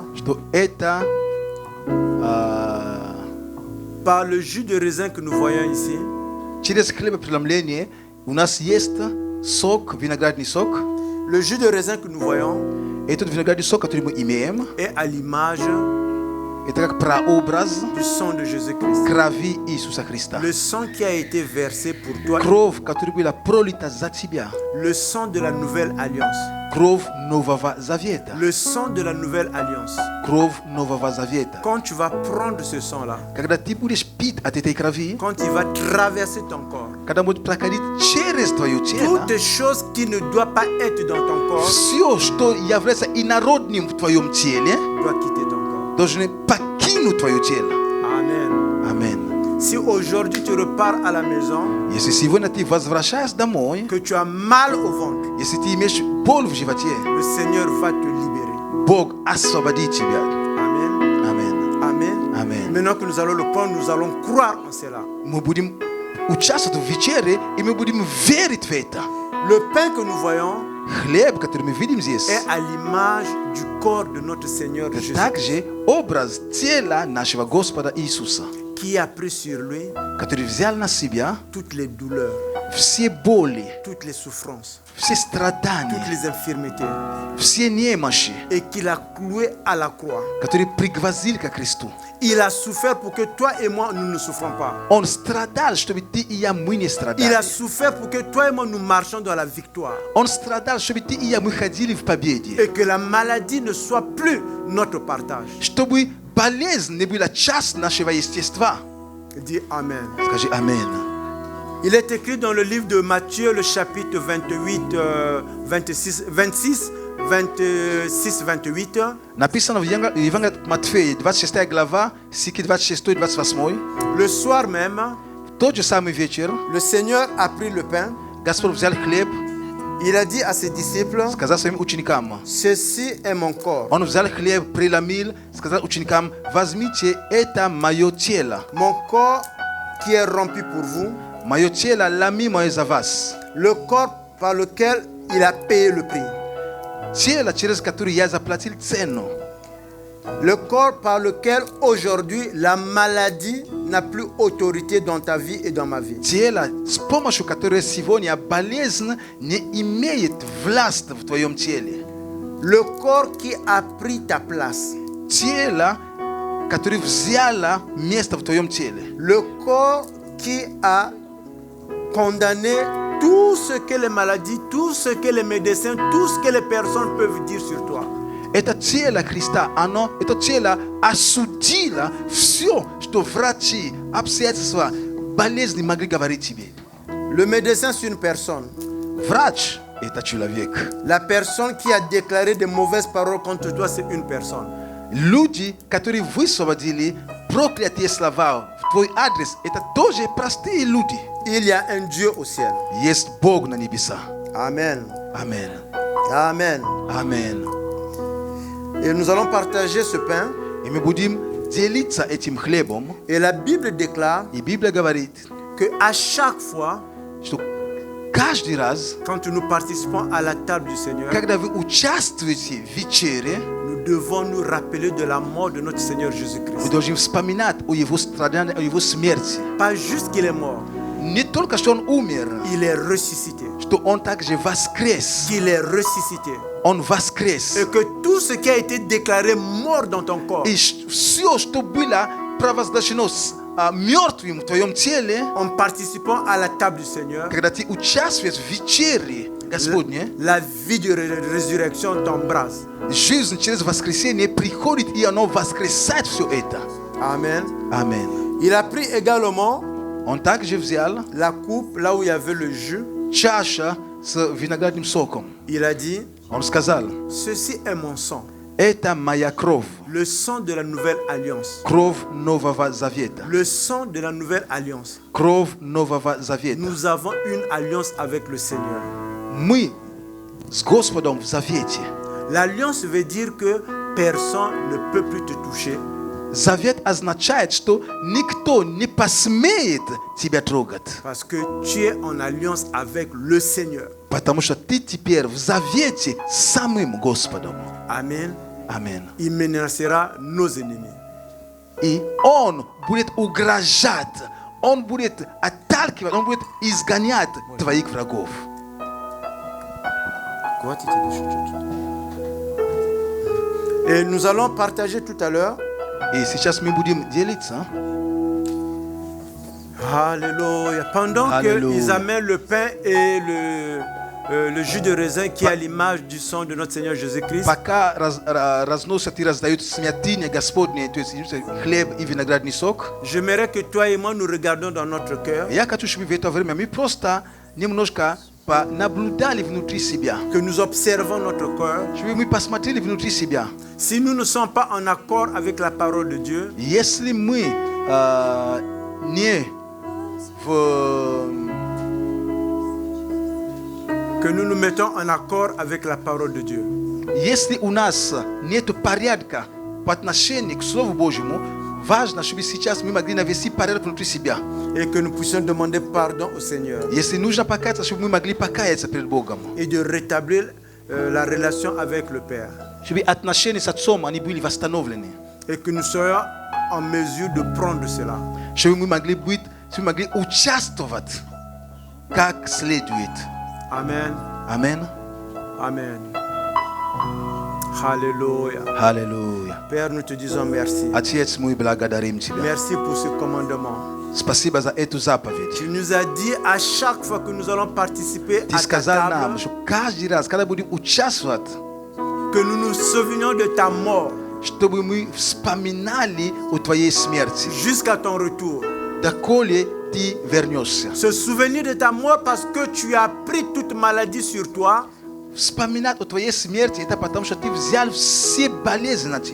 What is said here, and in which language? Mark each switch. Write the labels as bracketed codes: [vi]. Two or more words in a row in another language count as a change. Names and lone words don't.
[ru] что это [fr] Par le jus de raisin que nous voyons ici, [ru] через хлебопреломление у нас есть сок, виноградный сок. [fr] le jus de raisin que nous voyons [ru] Этот виноградный сок, который мы имеем, [fr] est à l'image [ru] это как прообраз [fr] du sang de Jésus-Christ. [ru] крови Иисуса Христа. [fr] Le sang qui a été versé pour toi, [ru] Кровь, которая была пролита за тебя. [fr] le sang de la nouvelle alliance. [ru] Кровь Нового Завета. [fr] Le sang de la nouvelle alliance. [ru] Кровь Нового Завета. [fr] Quand tu vas prendre ce sang-là, [ru] Когда ты будешь пить от этой крови, [fr] quand il va traverser ton corps, [ru] когда будет проходить через твое тело, [fr] toutes choses qui ne doivent pas être dans ton corps [ru] все, что является инородным в твоем теле, [fr] doit quitter ton corps. [ru] должны покинуть твое тело. [fr] Amen. [ru] Аминь. [fr] Si aujourd'hui tu repars à la maison, [ru] Если сегодня ты возвращаешься домой, [fr] que tu as mal au ventre, [ru] если ты имеешь боль в животе, [fr] le Seigneur va te libérer. [ru] Бог освободит тебя. [fr] Amen. [ru] Аминь. [fr] Amen. Amen. Maintenant que nous allons le prendre, nous allons croire en cela. [ru] Мы будем участвовать в вечере, и мы будем верить в это. [fr] Le pain que nous voyons [ru] Хлеб, который мы видим здесь, [fr] est à l'image du corps de notre Seigneur [ru] это Jésus, также образ тела нашего Господа Иисуса, [fr] qui a pris sur lui [ru] который взял на себя [fr] toutes les douleurs, [ru] Все боли, [fr] toutes les souffrances, [ru] все страдания, [fr] toutes les infirmités, [ru] все немощи, [fr] et qu'il a cloué à la croix. [ru] которые пригвоздили ко кресту. [fr] Il a souffert pour que toi et moi, nous ne souffrons pas. [ru] Он страдал, чтобы ты и я, мы не [fr] Il a [ru] страдали. [fr] souffert pour que toi et moi, nous marchions dans la victoire. [ru] Он страдал, чтобы ты и я, мы ходили в победе. [fr] Et que la maladie ne soit plus notre partage. [ru] Чтобы болезнь не была часть нашего естества. [fr] Dis Amen. [ru] Скажи аминь. [fr] Il est écrit dans le livre de Matthieu, le chapitre 28, 26, 28. [ru] Написано в Евангелии от Матфея, 26 глава, стихи 26 и 28. [fr] Le soir même, [ru] В тот же самый вечер [fr] le Seigneur a pris le pain. [ru] Господь взял хлеб, [fr] Il a dit à ses disciples, [ru] сказал своим ученикам. [fr] ceci est mon corps. [ru] Он взял хлеб, преломил, сказал ученикам, возьмите, это мое тело. [fr] Mon corps qui est rompu pour vous. [ru] Мое тело ломимое за вас. [fr] Le corps par lequel il a payé le prix. [ru] Тело, через которое я заплатил цену. [fr] Le corps par lequel aujourd'hui la maladie n'a plus autorité dans ta vie et dans ma vie. [ru] Тело, с помощью которого сегодня болезнь не имеет власти в твоем теле. [fr] Le corps qui a pris ta place. [ru] Тело, которое взяло место в твоем теле. [fr] Le corps qui a condamné tout ce que les maladies, tout ce que les médecins, tout ce que les personnes peuvent dire sur toi. [ru] Это тело Христа, оно, это тело осудило все, что врачи, обстоятельства, болезни могли говорить тебе. [fr] Le médecin, c'est une personne. [ru] Врач – это человек. [fr] La personne qui a déclaré de mauvaises paroles contre toi, c'est une personne. [ru] Люди, которые высвободили проклятые слова в твой адрес, это тоже простые люди. [fr] Il y a un Dieu au ciel. [ru] Есть Бог на небесах. [fr] Amen. Amen. Amen. Amen. Et nous allons partager ce pain. [ru] И мы будем делиться этим хлебом. [fr] Et la Bible déclare [ru] И Библия говорит, [fr] que à chaque fois, [ru] что каждый раз, [fr] quand nous participons à la table du Seigneur, [ru] когда вы участвуете в вечере, [fr] nous devons nous rappeler de la mort de notre Seigneur [ru] мы Jésus-Christ. должны вспоминать о Его страдании, о Его смерти. [fr] Pas juste qu'il est mort, [ru] Не только что Он умер, [fr] il est ressuscité. [ru] что Он также воскрес. [fr] Qu'il est ressuscité. [ru] Он воскрес. [fr] Et que tout ce qui a été déclaré mort dans ton corps, [ru] И все, что было провозглашено мертвым в твоем теле, [fr] en participant à la table du Seigneur, [ru] когда ты участвуешь в вечере Господне, [fr] la vie de résurrection t'embrasse. [ru] жизнь через воскресение приходит, и оно воскресает все это. [fr] Amen. [ru] Аминь. [fr] Il a pris également [ru] Он также взял [fr] la coupe là où il y avait le jus. [ru] чаша с виноградным соком. [fr] Il a dit, [ru] Он сказал, [fr] ceci est mon sang, [ru] это моя кровь, [fr] le sang de la nouvelle alliance. [ru] кровь Нового Завета. [fr] Le sang de la nouvelle alliance. [ru] Кровь Нового Завета. [fr] Nous avons une alliance avec le Seigneur. [ru] Мы с Господом в завете. [fr] L'alliance veut dire que personne ne peut plus te toucher. [ru] Завет означает, что никто не посмеет тебя трогать. [fr] Parce que tu es en alliance avec le Seigneur. [ru] Потому что ты теперь в завете с самым Господом. [fr] Amen. [ru] Аминь. [fr] Il menacera nos ennemis. [ru] И Он будет угрожать, Он будет отталкивать, Он будет изгонять твоих врагов. [fr] Et nous allons partager tout à l'heure. [ru] И сейчас мы будем делиться. [fr] Alléluia. Pendant qu'ils amènent le pain et le jus de raisin qui est à l'image du sang de notre Seigneur Jésus-Christ, [ru] Пока разносят и раздают смятение Господне, то есть хлеб и виноградный сок, [fr] j'aimerais que toi et moi nous regardions dans notre cœur, [ru] я хочу, чтобы в это время мы просто немножко наблюдали внутри себя, [fr] que nous observons notre cœur. [ru] чтобы мы посмотрели внутри себя. [fr] Si nous ne sommes pas en accord avec la parole de Dieu, [ru] Если мы не [fr] que nous nous mettons en accord avec la parole de Dieu. [ru] Если у нас нет порядка по отношению к Слову Божьему, важно, чтобы сейчас мы могли навести порядок внутри себя. [fr] Et que nous puissions demander pardon au Seigneur. [ru] Если нужно покаяться, чтобы мы могли покаяться перед Богом. [fr] Et de rétablir la relation avec le Père. [ru] Чтобы отношения с Отцом они были восстановлены. [fr] Et que nous soyons en mesure de prendre cela. [ru] Чтобы мы могли участвовать как следует. [fr] Amen. Amen. Amen. Alléluia. [ru] Аллилуйя. [fr] Père, nous te disons merci. [ru] Отец, мы благодарим Тебя. [fr] Merci pour ce commandement. [ru] Спасибо за эту заповедь. [fr] Tu nous as dit à chaque fois que nous allons participer [ru] Ты [fr] à ta [ru] сказал нам, [fr] table [ru] что каждый раз, когда будем участвовать, [fr] que nous nous souvenions de ta mort [ru] чтобы мы вспоминали о Твоей смерти, [fr] jusqu'à ton retour. [ru] доколе Ты вернешься. [fr] Se souvenir de ta mort parce que tu as pris toute maladie sur toi. [ru] Вспоминать о Твоей смерти, это потому что Ты взял все болезни на